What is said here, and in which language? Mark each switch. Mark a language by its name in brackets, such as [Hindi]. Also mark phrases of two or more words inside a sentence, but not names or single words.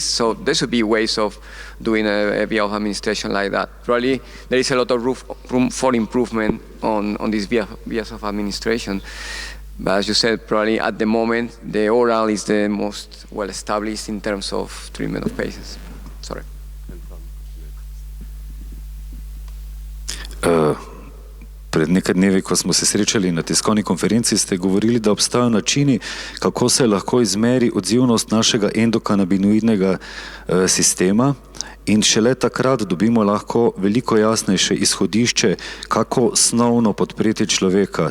[English] So there should be ways of doing a via of administration like that. Probably there is a lot of room for improvement on these vias of administration. But as you said, probably at the moment, the oral is the most well established in terms of treatment of patients. Sorry. [Slovenian] Pred nekaj dnevi, ko smo se srečali na tiskovni konferenci, ste govorili, da obstajajo načini, kako se lahko izmeri odzivnost našega endokanabinoidnega sistema, in šele takrat dobimo lahko veliko jasnejše izhodišče, kako snovno podpreti človeka.